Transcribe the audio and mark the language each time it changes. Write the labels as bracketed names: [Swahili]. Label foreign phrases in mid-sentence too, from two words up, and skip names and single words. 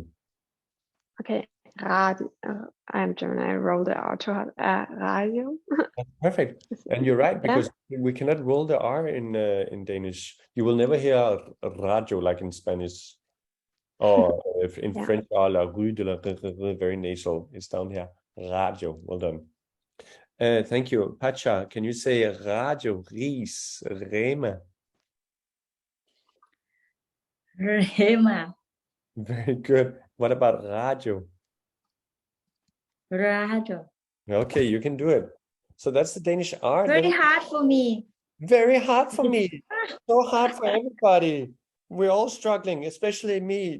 [English] Okay, radio. I'm German. I roll the R too hard. Radio. Perfect, and you're right, because we cannot roll the R in Danish. You will never hear radio like in Spanish, or if in French, [French] la rue de la [English] very nasal. It's down here. Radio. Well done. Thank you, Pacha. Can you say radio, [Danish] ris, rema? [English] Rema. Very good. What about radio? Radio. Okay, you can do it. So that's the Danish R. Very hard for me. Very hard for me. So hard for everybody. We're all struggling, especially me.